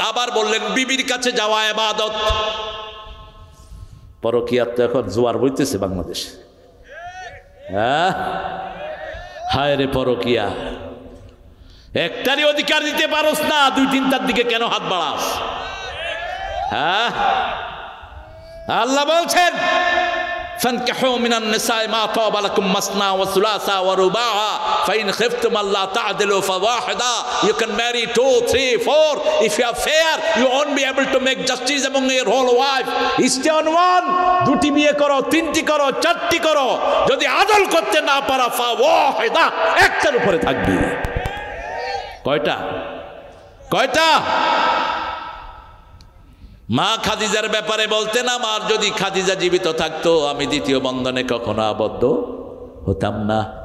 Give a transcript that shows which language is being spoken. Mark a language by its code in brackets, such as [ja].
[bn] আবার বললেন বিবির কাছে যাওয়া ইবাদত। পরকীয়াত তো এখন জোয়ার বইতেছে বাংলাদেশে। হ্যাঁ, হায় রে পরকীয়া, একটারই অধিকার দিতে পারোস না, দুই তিনটার দিকে কেন হাত বাড়াস? হ্যাঁ, আল্লাহ বলছেন [ar] فانكحوا من النساء ما طاب لكم مثنى وثلاثا ورباعا فإن خفتم ألا تعدلوا فواحدا. [en] You can marry 2, 3, 4. If you are fair, you won't be able to make justice among your whole wife. Stay on one. [bn] দুটি বিয়ে করো, তিনটি করো, চারটি করো। যদি আদল করতে না পারা ফাওয়াহিদা, একটার উপরে থাকবি। কয়টা? কয়টা? মা খাদিজার ব্যাপারে বলতেন আমার যদি খাদিজা জীবিত থাকতো আমি দ্বিতীয় বন্ধনে কখনো আবদ্ধ হতাম না।